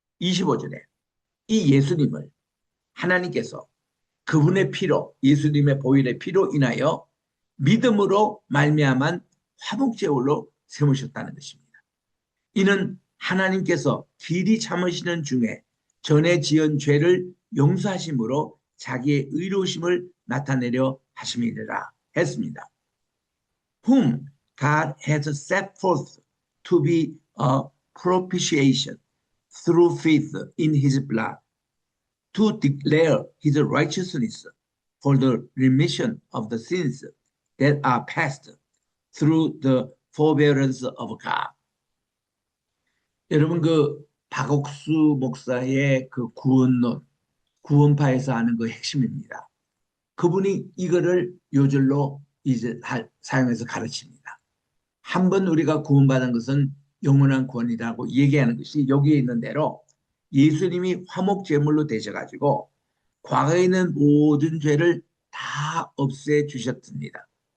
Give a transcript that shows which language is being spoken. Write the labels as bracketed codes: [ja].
[ko] 25절에 이 예수님을 하나님께서 그분의 피로 예수님의 보혈의 피로 인하여 믿음으로 말미암은 화목제물로 세우셨다는 것입니다. 이는 하나님께서 길이 참으시는 중에 전에 지은 죄를 용서하심으로 자기의 의로우심을 나타내려 하심이니라 했습니다. [en] Whom God has set forth to be a propitiation through faith in his blood to declare his righteousness for the remission of the sins that are past through the forbearance of God. [ko] 여러분 그 박옥수 목사의 그 구원론, 구원파에서 하는 그 핵심입니다. 그분이 이거를 요절로 이제 사용해서 가르칩니다. 한번 우리가 구원받은 것은 영원한 구원이라고 얘기하는 것이 여기에 있는 대로 예수님이 화목제물로 되셔가지고 과거에 있는 모든 죄를 다 없애주셨습니다.